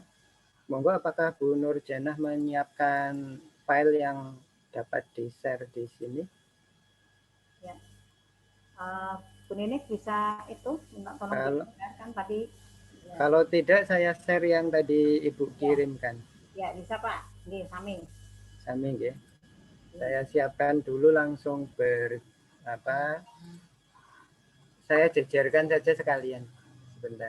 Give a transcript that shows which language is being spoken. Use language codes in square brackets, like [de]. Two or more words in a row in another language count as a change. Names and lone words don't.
[id] Monggo, apakah Bu Nurjanah menyiapkan file yang dapat di-share di sini? Ya. Bu Ninik bisa itu minta tolong di-share tadi. Ya. Kalau tidak saya share yang tadi Ibu kirimkan. Ya, bisa Pak. [jv] Nggih, sami. Sami nggih. [id] Saya siapkan dulu langsung saya jejerkan saja sekalian. Sebentar.